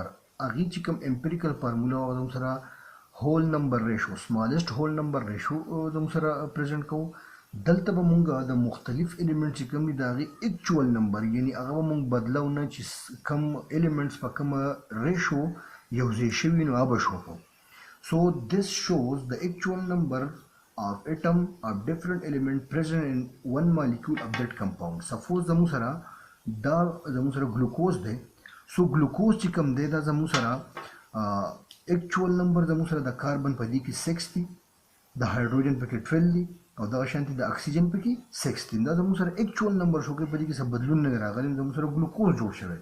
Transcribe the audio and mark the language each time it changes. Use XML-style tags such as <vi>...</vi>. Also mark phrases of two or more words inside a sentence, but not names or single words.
<ps>هغې چې کوم</ps> <en>empirical formula</en> <ps>هغه زموږ سره</ps> <en>whole number ratio smallest whole number ratio</en> <ps>زموږ سره پریزنټ کوو. دلته به مونږ د مختلف ایلیمنټ چې کوم دي د هغې</ps> <en>actual number</en> <ps>یعنی هغه به مونږ بدلو نه چې کم ایلیمنټس په کومه ریشو یوځای شوي نو هغه به شو کوو.</ps> <en>سو this shows the actual number of atom of different element present in one molecule of that compound.</en> <ps>Suppose زموږ سره دا زموږ سره ګلوکوز دی. سو ګلوکوز چې کوم دی دا زموږ سره</ps> <en>actual number</en> <ps>زموږ سره د کاربن په دې کې 6 دی، د هایډروجن پکې 12 دی او دغه شانتې د اکسیجن پکې 6 دی. دا زموږ سره</ps> <en>actual number</en> <ps>شو کوي، په دې کې څه بدلون نه دی راغلی، زموږ سره ګلوکوز جوړ شوی.</ps>